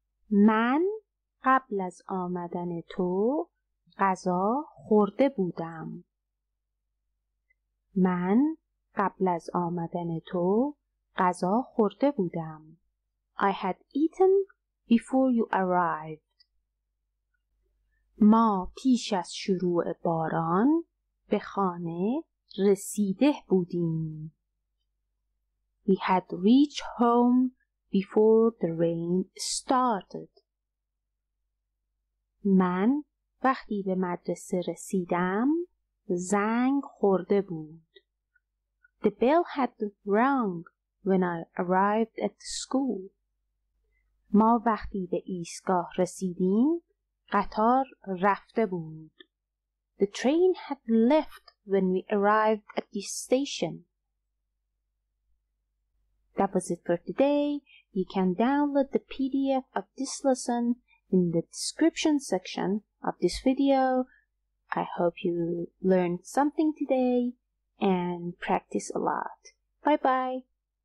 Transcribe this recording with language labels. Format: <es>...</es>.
<fa>من قبل از آمدن تو غذا خورده بودم. من قبل از آمدن تو غذا خورده بودم.</fa> <en>I had eaten before you arrived.</en> <fa>ما پیش از شروع باران به خانه رسیده بودیم.</fa> <en>We had reached home before the rain started.</en> <fa>من وقتی به مدرسه رسیدم زنگ خورده بود.</fa> <en>The bell had rung when I arrived at the school.</en> <fa>ما وقتی به ایستگاه رسیدیم قطار رفته بود.</fa> <en>The train had left when we arrived at the station. That was it for today. You can download the PDF of this lesson in the description section of this video. I hope you learned something today and practice a lot. Bye bye.</en>